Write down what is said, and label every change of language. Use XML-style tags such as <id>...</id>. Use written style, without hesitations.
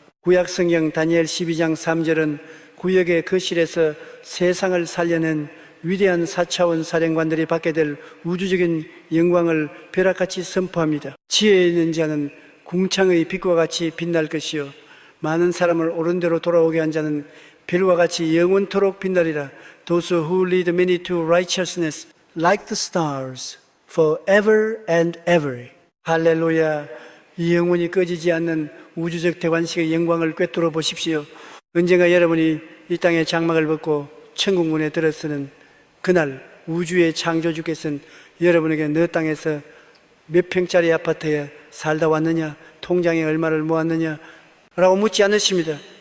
<ko>구약성경 다니엘 12장 3절은 구역의 거실에서 세상을 살려낸 위대한 4차원 사령관들이 받게 될 우주적인 영광을 벼락같이 선포합니다. 지혜 있는 자는 궁창의 빛과 같이 빛날 것이요 많은 사람을 옳은 대로 돌아오게 한 자는 별과 같이 영원토록 빛나리라.</ko> <en>Those who lead many to righteousness like the stars forever and ever.</en> <ko>할렐루야. 이 영원히 꺼지지 않는 우주적 대관식의 영광을 꿰뚫어 보십시오. 언젠가 여러분이 이 땅의 장막을 벗고 천국문에 들어서는 그날 우주의 창조주께서는 여러분에게 너 땅에서 몇 평짜리 아파트에 살다 왔느냐, 통장에 얼마를 모았느냐 라고 묻지 않으십니다.</ko>